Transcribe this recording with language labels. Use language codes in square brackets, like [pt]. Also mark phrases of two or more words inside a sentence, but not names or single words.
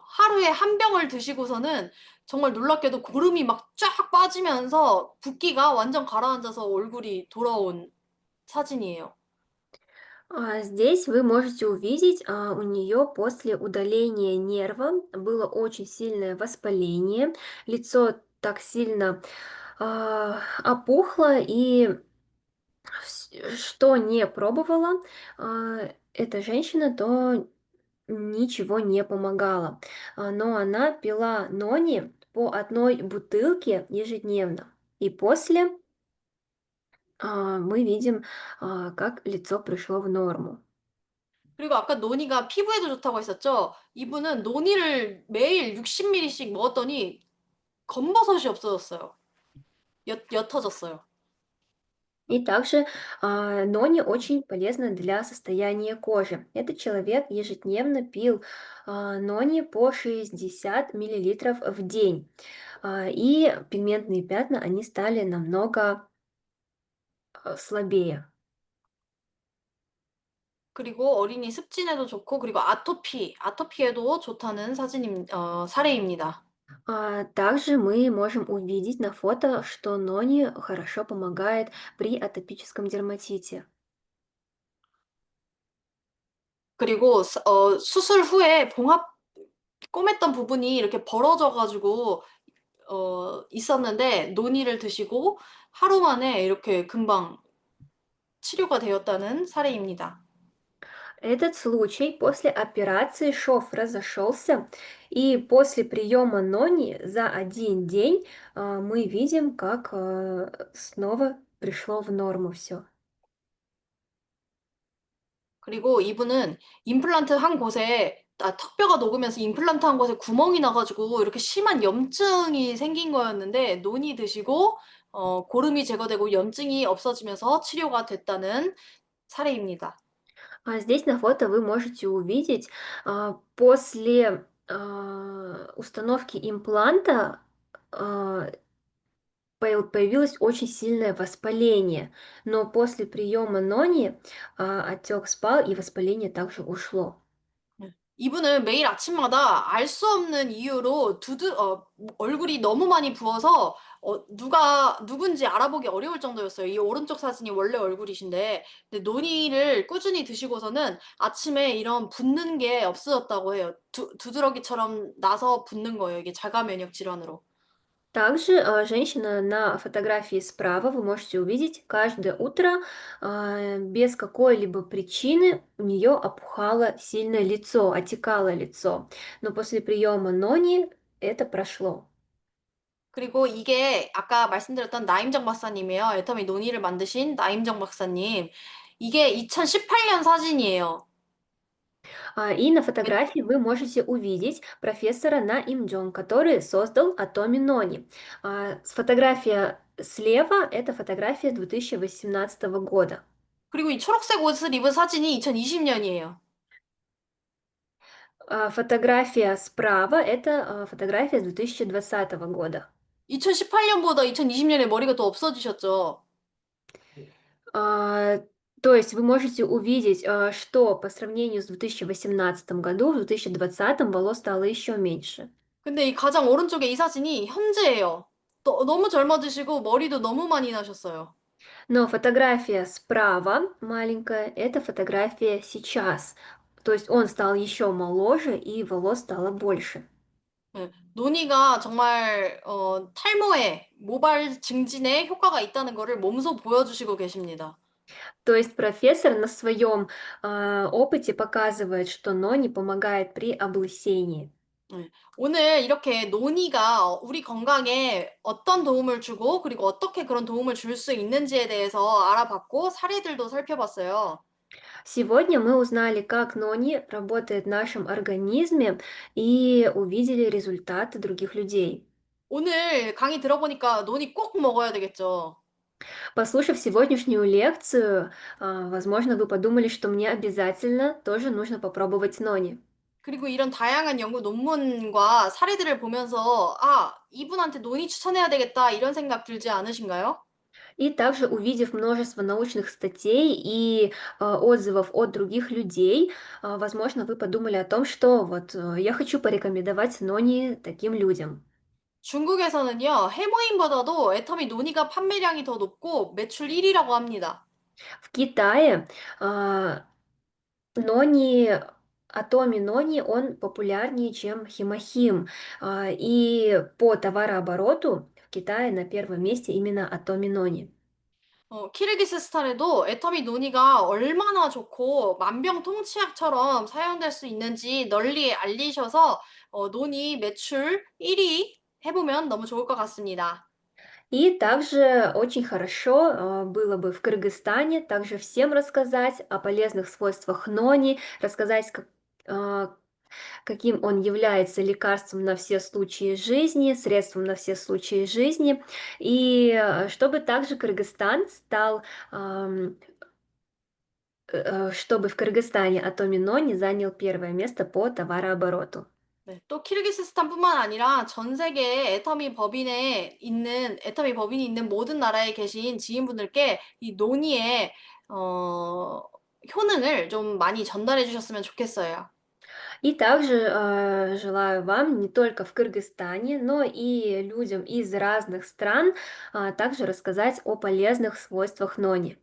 [ko] 하루에 한 병을 드시고서는 정말 놀랍게도 고름이 막 쫙 빠지면서 붓기가 완전 가라앉아서 얼굴이 돌아온 사진이에요. [ru] Здесь вы можете увидеть, у нее после удаления нерва было очень сильное воспаление, лицо так сильно опухло, и что не пробовала эта женщина, то ничего не помогало. Но она пила нони по одной бутылке ежедневно. И после мы видим, как лицо пришло в норму. [ko] 그리고 아까 노니가 피부에도 좋다고 했었죠? 이분은 노니를 매일 60ml씩 먹었더니 검버섯이 없어졌어요. 옅어졌어요. [ru] И также нони очень полезно для состояния кожи. Этот человек ежедневно пил нони по 60 миллилитров в день. И пигментные пятна, они стали намного слабее. [ko] 그리고 어린이 습진에도 좋고 그리고 아토피에도 좋다는 사례입니다. [ru] Также мы можем увидеть на фото, что нони хорошо помогает при атопическом дерматите. [ko] 그리고 수술 후에 꼬맸던 부분이 이렇게 벌어져 가지고 있었는데 논이를 드시고 하루 만에 이렇게 금방 치료가 되었다는 사례입니다. [ru] Этот случай после операции шов разошелся, и после приема нони за один день мы видим, как снова пришло в норму все. [ko] 그리고 이분은 임플란트 한 곳에 턱뼈가 녹으면서 임플란트 한 곳에 구멍이 나 가지고 이렇게 심한 염증이 생긴 거였는데 논이 드시고 고름이 제거되고 염증이 없어지면서 치료가 됐다는 사례입니다. [ru] Здесь на фото вы можете увидеть, после установки импланта а, появилось очень сильное воспаление, но после приема нони отек спал и воспаление также ушло. [ko] 네. 이분은 매일 아침마다 알 수 없는 이유로 얼굴이 너무 많이 부어서 누가 누군지 알아보기 어려울 정도였어요. 이 오른쪽 사진이 원래 얼굴이신데 근데 논이를 꾸준히 드시고서는 아침에 이런 붓는 게 없어졌다고 해요. 두드러기처럼 나서 붓는 거예요. 이게 자가 면역 질환으로. [ru] Также женщина на фотографии справа вы можете увидеть каждое утро без какой-либо причины у нее опухало сильное лицо, отекало лицо. Но после приема нони это прошло. [ko] 그리고 이게 아까 말씀드렸던 나임정 박사님이에요. 애터미 논이를 만드신 나임정 박사님. 이게 2018년 사진이에요. [ru] И на фотографии вы можете увидеть профессора Наим Джон, который создал Atomi Noni. Фотография слева — это фотография 2018 года. [ko] 그리고 이 초록색 옷을 입은 사진이 2020년이에요. [ru] Фотография справа — это фотография 2020 года. [ko] 2018년보다 2020년에 머리가 더 없어지셨죠. [ru] А, То есть вы можете увидеть, что по сравнению с 2018 году, в 2020 волос стало еще меньше. [ko] 근데 이 가장 오른쪽에 이 사진이 현재예요. 너무 젊어지시고 머리도 너무 많이 나셨어요. [ru] Но фотография справа маленькая — это фотография сейчас. То есть он стал еще моложе и волос стало больше. [ko] 예. 논의가 정말 탈모에 모발 증진에 효과가 있다는 거를 몸소 보여주시고 계십니다. [ru] То есть профессор на своем опыте показывает, что нони помогает при облысении. [ko] 예. 오늘 이렇게 논의가 우리 건강에 어떤 도움을 주고 그리고 어떻게 그런 도움을 줄 수 있는지에 대해서 알아봤고 사례들도 살펴봤어요. [ru] Сегодня мы узнали, как нони работает в нашем организме и увидели результаты других людей. [ko] 오늘 강의 들어보니까 논이 꼭 먹어야 되겠죠. [ru] Послушав сегодняшнюю лекцию, возможно, вы подумали, что мне обязательно тоже нужно попробовать нони. [ko] 그리고 이런 다양한 연구 논문과 사례들을 보면서 '아 이분한테 논이 추천해야 되겠다.' 이런 생각 들지 않으신가요? [ru] И также, увидев множество научных статей и отзывов от других людей, возможно, вы подумали о том, что вот я хочу порекомендовать нони таким людям. [ko] 중국에서는요. 해모인보다도 애터미 노니가 판매량이 더 높고 매출 1 위라고 합니다. [ru] В Китае а, Нони, Атоми Нони, он популярнее, чем Химохим. И по товарообороту в Китае на первом месте именно Атоми Нони. [ko] 키르기스스탄에도 애터미 노니가 얼마나 좋고 만병통치약처럼 사용될 수 있는지 널리 알리셔서 노니 매출 1위 해 보면 너무 좋을 것 같습니다. [ru] И также очень хорошо было бы в Кыргызстане также всем рассказать о полезных свойствах нони, рассказать, каким он является лекарством на все случаи жизни, средством на все случаи жизни, и чтобы также Кыргызстан стал, чтобы в Кыргызстане Атоми Нони занял первое место по товарообороту. [ko] 네. 또 키르기스스탄뿐만 아니라 전 세계에 애터미 법인이 있는 모든 나라에 계신 지인분들께 이 논의의 효능을 좀 많이 전달해 주셨으면 좋겠어요. [ru] И также желаю вам не только в Кыргызстане, но и людям из разных стран также рассказать о полезных свойствах нони.